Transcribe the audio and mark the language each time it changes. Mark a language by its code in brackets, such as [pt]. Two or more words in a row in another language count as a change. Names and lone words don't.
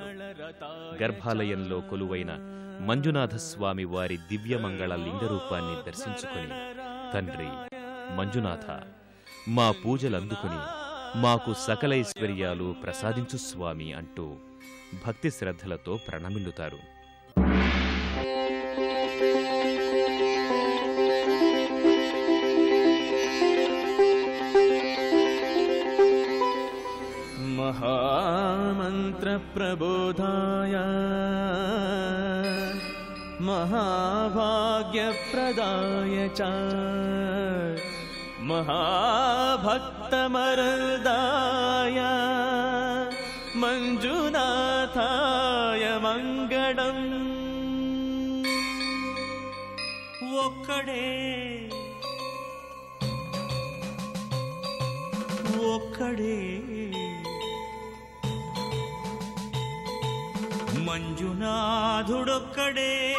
[te] గర్భాలయంలో కొలువైన మంజునాథస్వామి వారి దివ్యమంగళ లింగరూపాన్ని దర్శించుకొని, తండ్రి మంజునాథ, మా పూజలందుకుని మాకు సకలైశ్వర్యాలు ప్రసాదించు స్వామి అంటూ భక్తి శ్రద్ధలతో ప్రణమిల్లుతారు. [sa] महामंत्र प्रबोधाय महाभाग्य प्रदाय च महाभक्तमरदाय मंजुनाथाय मंगलम्. [te] ఒక్కడే ఒక్కడే మంజునాథుడొక్కడే.